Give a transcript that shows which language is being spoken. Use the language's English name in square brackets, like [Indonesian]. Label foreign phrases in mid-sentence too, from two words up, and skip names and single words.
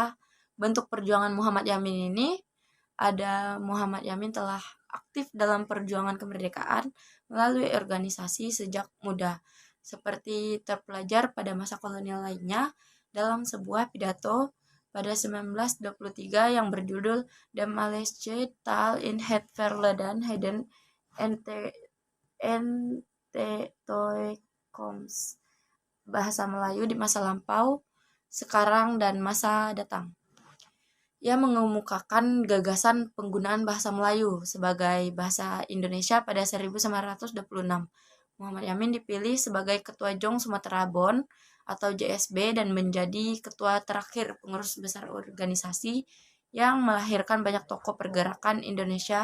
[Indonesian] Bentuk perjuangan Muhammad Yamin ini Muhammad Yamin telah aktif dalam perjuangan kemerdekaan melalui organisasi sejak muda, seperti terpelajar pada masa kolonial lainnya dalam sebuah pidato pada 1923 yang berjudul De Maleische Taal in het Verleden, Heden en Toekomst, bahasa Melayu di masa lampau, sekarang, dan masa datang. Ia mengemukakan gagasan penggunaan bahasa Melayu sebagai bahasa Indonesia pada 1926. Muhammad Yamin dipilih sebagai Ketua Jong Sumatera Bon atau JSB dan menjadi ketua terakhir pengurus besar organisasi yang melahirkan banyak tokoh pergerakan Indonesia.